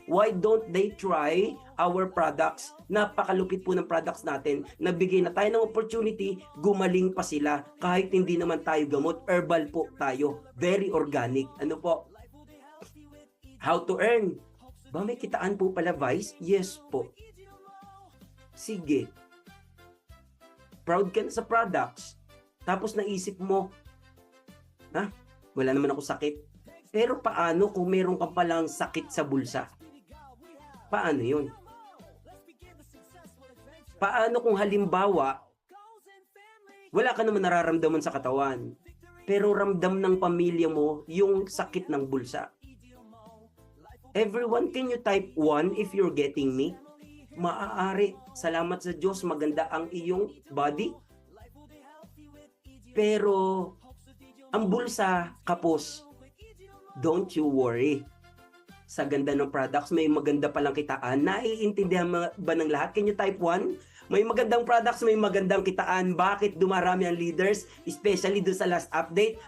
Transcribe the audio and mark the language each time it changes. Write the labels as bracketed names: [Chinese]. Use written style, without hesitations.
[English] Why don't they try our products? [Filipino] Napakalupit po ng products natin. Nabigay na tayo ng opportunity, gumaling pa sila. Kahit hindi naman tayo gamot, herbal po tayo. [English] Very organic. [Filipino] Ano po? [English] How to earn? [Filipino] May kitaan po pala, Vice? Yes po. sige, proud ka na sa products, tapos naisip mo, wala naman ako sakit. Pero paano kung meron ka palang sakit sa bulsa? Paano yun? Paano kung halimbawa, wala ka naman nararamdaman sa katawan, pero ramdam ng pamilya mo yung sakit ng bulsa? [English] Everyone, can you type 1 if you're getting me? [Filipino] Maaari. Salamat sa Diyos, maganda ang iyong body. Pero, ang bulsa, kapos, [English] don't you worry. [Filipino] Sa ganda ng products, may maganda palang kitaan. Naiintindihan ba ng lahat? [English] Can you type 1? [Filipino] May magandang products, may magandang kitaan. Bakit dumarami ang leaders? Especially doon sa last update.